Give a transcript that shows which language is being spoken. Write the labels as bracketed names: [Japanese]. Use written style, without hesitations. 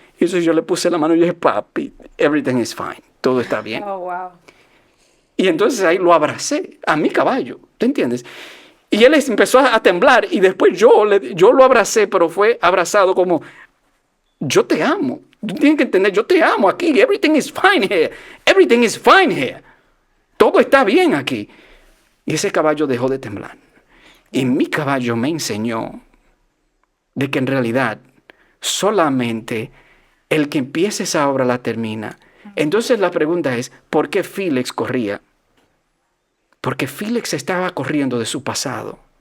[Spanish] Y eso yo le puse la mano y dije, papi, [English] everything is fine, [Spanish] todo está bien. [English] Oh, wow. [Spanish] Y entonces ahí lo abracé a mi caballo, ¿te entiendes? Y él empezó a temblar y después yo lo abracé, pero fue abrazado como, yo te amo. Tú tienes que entender, yo te amo aquí. [English] Everything is fine here. Everything is fine here. [Spanish] Todo está bien aquí. Y ese caballo dejó de temblar. Y mi caballo me enseñó de que en realidad solamente el que empieza esa obra la termina. Entonces la pregunta es, ¿por qué Félix corría? Porque Félix estaba corriendo de su pasado.